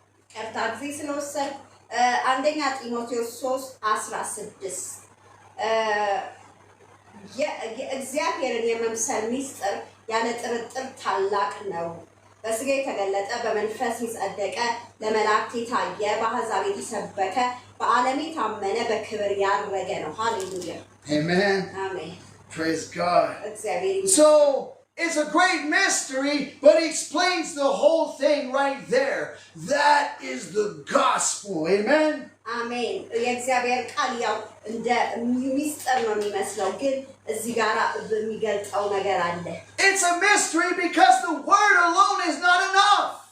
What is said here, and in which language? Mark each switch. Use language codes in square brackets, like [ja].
[am] ቀርታ ጊዜ ስለወሰድ አንደኛ ጢሞቴዎስ 3:16 የእግዚአብሔርን የመምሰል ሚስጥር ያለ ጥርጥር ታላቅ ነው። በስጋ የተገለጠ በመንፈስ የጸደቀ ለመላእክት የታየ በአሕዛብ የተሰበከ በዓለም የታመነ በክብር ያረገ ነው። ሃሌሉያ [en] Amen. [am] አሜን። [en] Praise God. [am] እግዚአብሔር [en] So it's a great mystery, but he explains the whole thing right there. That is the gospel. Amen. [am] አሜን። የእግዚአብሔር ቃል ያው እንደ ሚስጥር ነው የሚመስለው ግን እዚህ ጋር በሚገልጸው ነገር አለ። [en] It's a mystery because the word alone is not enough.